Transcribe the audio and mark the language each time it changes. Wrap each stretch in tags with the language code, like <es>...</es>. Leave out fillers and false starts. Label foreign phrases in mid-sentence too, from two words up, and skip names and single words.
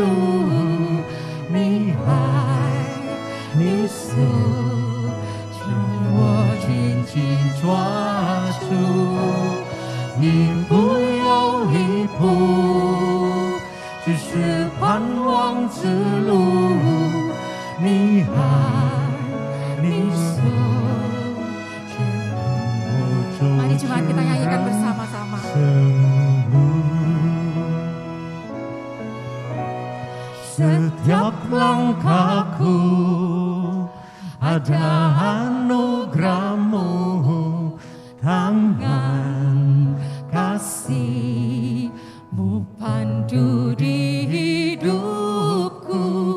<zh>你爱，你手将我紧紧抓住，一步又一步，只是盼望之路。你爱，你手牵我走</zh> <id>Mari jemaat kita nyanyikan bersama-sama. 生路。Setiap langkahku ada anugerah-Mu, tangan kasih-Mu pandu di hidupku.</id>